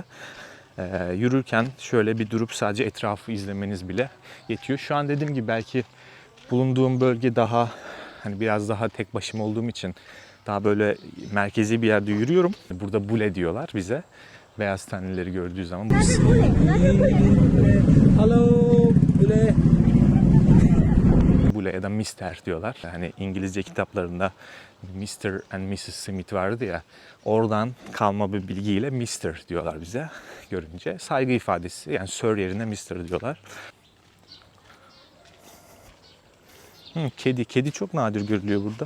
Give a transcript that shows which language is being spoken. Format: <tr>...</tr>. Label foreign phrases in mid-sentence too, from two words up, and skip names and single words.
<tr>Yürürken şöyle bir durup sadece etrafı izlemeniz bile yetiyor. Şu an dediğim gibi belki bulunduğum bölge daha hani biraz daha tek başıma olduğum için daha böyle merkezi bir yerde yürüyorum. Burada bule diyorlar bize. Beyaz tenlileri gördüğü zaman. Hello, bule. Bule ya da Mister diyorlar. Hani İngilizce kitaplarında Mr. and Mrs. Smith vardı ya. Oradan kalma bir bilgiyle Mister diyorlar bize görünce. Saygı ifadesi, yani Sir yerine Mister diyorlar. Kedi çok nadir görülüyor burada.</tr>